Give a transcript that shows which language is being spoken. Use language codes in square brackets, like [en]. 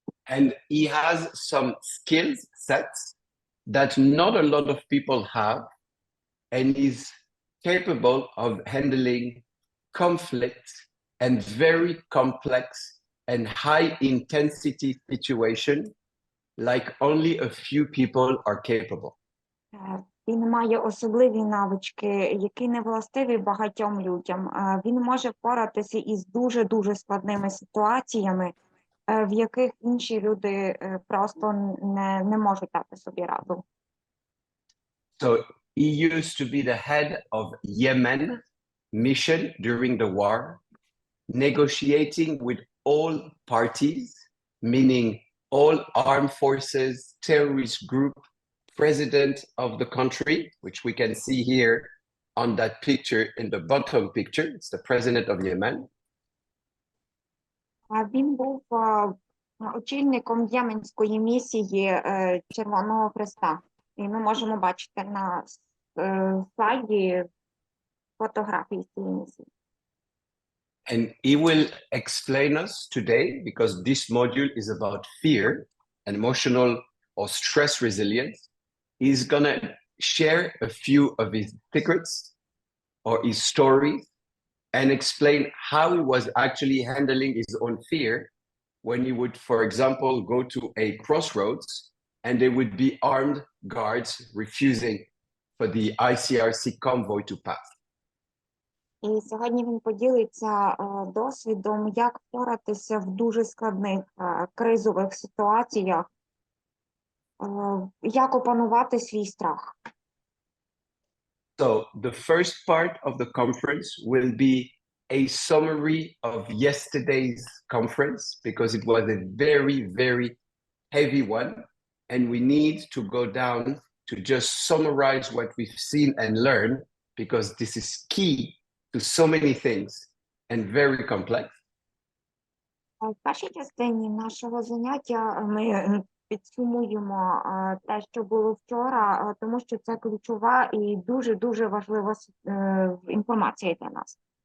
[en] And he has some skills sets that not a lot of people have, and is capable of handling conflict and very complex and high intensity situation like only a few people are capable. [uk] Він має особливі навички, які не властиві багатьом людям. Він може впоратися із дуже складними ситуаціями, в яких інші люди просто не можуть дати собі раду. [en] So he used to be the head of Yemen mission during the war, negotiating with all parties, meaning all armed forces, terrorist group, president of the country, which we can see here on that picture in the bottom picture. It's the president of Yemen. [uk] Він був очільником єменської місії Червоного Хреста. І ми можемо бачити на слайді фотографії з цієї місії. [en] And he will explain us today, because this module is about fear and emotional or stress resilience. He's gonna share a few of his secrets or his stories and explain how he was actually handling his own fear when he would, for example, go to a crossroads and there would be armed guards refusing for the ICRC convoy to pass. [uk] І сьогодні він поділиться досвідом, як впоратися в дуже складних кризових ситуаціях, як опанувати свій страх. [en] So the first part of the conference will be a summary of yesterday's conference, because it was a very heavy one, and we need to go down to just summarize what we've seen and learned, because this is key to so many things and very complex. [uk] В першій частині нашого заняття ми підсумуємо те, що було вчора, тому що це ключова і дуже важлива інформація для нас.